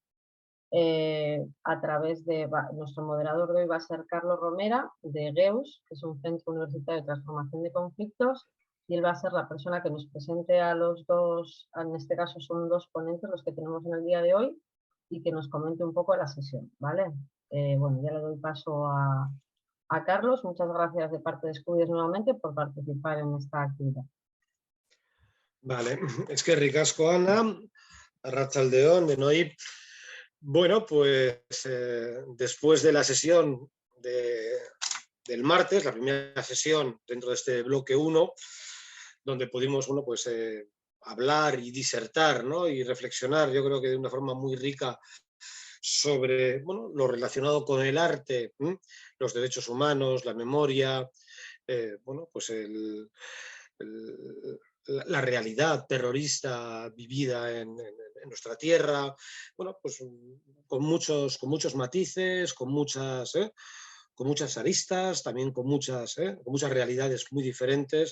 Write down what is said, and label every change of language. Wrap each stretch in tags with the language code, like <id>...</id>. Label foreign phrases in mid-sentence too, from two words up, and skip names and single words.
<es>A través de nuestro moderador de hoy va a ser Carlos Romera, de GEUS, que es un centro universitario de transformación de conflictos, y él va a ser la persona que nos presente a los dos, en este caso son dos ponentes los que tenemos en el día de hoy, y que nos comente un poco la sesión, ¿vale? Bueno, ya le doy paso a Carlos. Muchas gracias de parte de Escudies nuevamente por participar en esta actividad.</es> <eu>Vale, es que ricasco, Ana, arratsaldeon, denoi.</eu> <es>Bueno, pues después de la sesión del martes, la primera sesión dentro de este bloque 1, donde pudimos, bueno, pues hablar y disertar, ¿no? Y reflexionar, yo creo que de una forma muy rica sobre, bueno, lo relacionado con el arte, los derechos humanos, la memoria, bueno, pues la realidad terrorista vivida en nuestra tierra, bueno, pues con muchos matices, con muchas aristas, también con muchas realidades muy diferentes.</es>